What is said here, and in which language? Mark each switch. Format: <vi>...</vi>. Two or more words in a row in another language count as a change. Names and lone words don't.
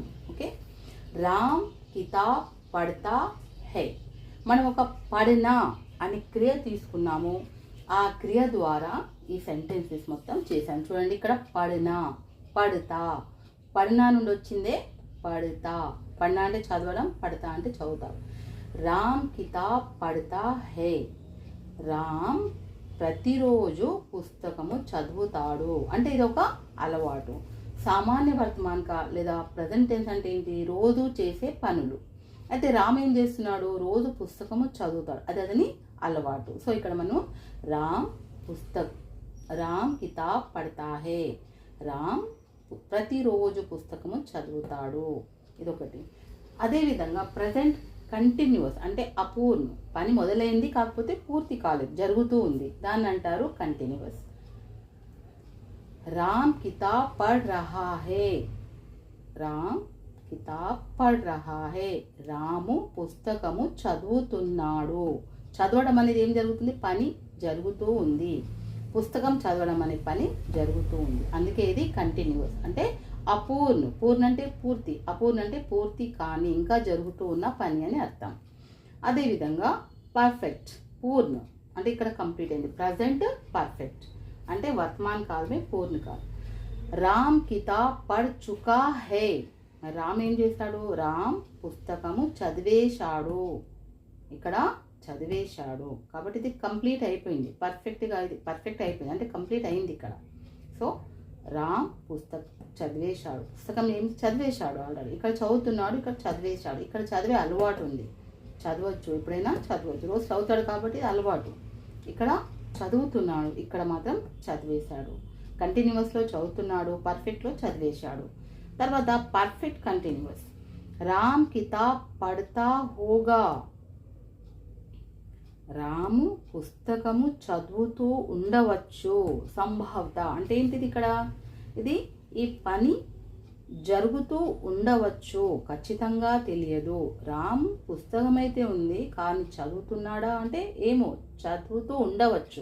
<hi>ओके. राम किताब पढ़ता है.</hi> <te>మనం ఒక పడినా అనే క్రియ తీసుకున్నాము. ఆ క్రియ ద్వారా ఈ సెంటెన్సెస్ మొత్తం చేశాను. చూడండి, ఇక్కడ పడినా, పడతా, పడినా నుండి వచ్చిందే పడతా. పడినా అంటే చదవడం, పడతా అంటే చదువుతారు.</te> <hi>राम किताब पढ़ता है.</hi> <te>రామ్ ప్రతిరోజు పుస్తకము చదువుతాడు అంటే ఇది ఒక అలవాటు.</te> <hi>सामान्य वर्तमान काल</hi> <te>లేదా</te> <en>present tense</en> <te>అంటే ఏంటి? రోజు చేసే పనులు. అయితే రామ్ ఏం చేస్తున్నాడు? రోజు పుస్తకము చదువుతాడు. అతని అలవాటు. సో ఇక్కడ మనం</te> <hi>राम किताब पढ़ता है.</hi> <te>రామ్ ప్రతిరోజు పుస్తకము చదువుతాడు. ఇదొకటి. అదేవిధంగా</te> <en>present continuous</en> <te>అంటే అపూర్ణ, పని మొదలైంది కాకపోతే పూర్తి కాలేదు, జరుగుతూ ఉంది, దాన్ని అంటారు కంటిన్యూస్.</te> <hi>राम किताब पढ़ रहा है. राम किताब पढ़ रहा है.</hi> <te>రాము పుస్తకము చదువుతున్నాడు. చదవడం అనేది ఏం జరుగుతుంది? పని జరుగుతూ ఉంది. పుస్తకం చదవడం అనే పని జరుగుతూ ఉంది. అందుకే ఇది కంటిన్యూస్. అంటే అపూర్ణ, పూర్ణ అంటే పూర్తి, అపూర్ణ అంటే పూర్తి కానీ ఇంకా జరుగుతూ ఉన్న పని అని అర్థం. అదేవిధంగా పర్ఫెక్ట్, పూర్ణ అంటే ఇక్కడ కంప్లీట్ అయింది.</te> <en>present perfect</en> <te>అంటే</te> <hi>वर्तमान काल में पूर्ण काल. राम किताब पढ़ चुका है.</hi> <te>రామ్ ఏం చేశాడు? రామ్ పుస్తకము చదివేశాడు. ఇక్కడ చదివేశాడు కాబట్టి ఇది కంప్లీట్ అయిపోయింది. పర్ఫెక్ట్ అయిపోయింది అంటే కంప్లీట్ అయింది ఇక్కడ. సో రామ్ పుస్తకం చదివేశాడు. పుస్తకం ఏం చదివేశాడు ఆల్రెడీ. ఇక్కడ చదువుతున్నాడు, ఇక్కడ చదివేశాడు. ఇక్కడ చదివే అలవాటు ఉంది. చదవచ్చు, ఎప్పుడైనా చదవచ్చు. రోజు చదువుతాడు కాబట్టి అలవాటు. ఇక్కడ చదువుతున్నాడు, ఇక్కడ మాత్రం చదివేశాడు. కంటిన్యూస్లో చదువుతున్నాడు, పర్ఫెక్ట్లో చదివేశాడు.</te> <en>తర్వాత perfect continuous.</en> <hi>राम किताब पढ़ता होगा.</hi> <te>రాము పుస్తకము చదువుతూ ఉండవచ్చు. సంభవత అంటే ఏంటిది? ఇక్కడ ఇది ఈ పని జరుగుతూ ఉండవచ్చు, ఖచ్చితంగా తెలియదు. రామ్ పుస్తకం అయితే ఉంది కానీ చదువుతున్నాడా అంటే ఏమో, చదువుతూ ఉండవచ్చు.</te>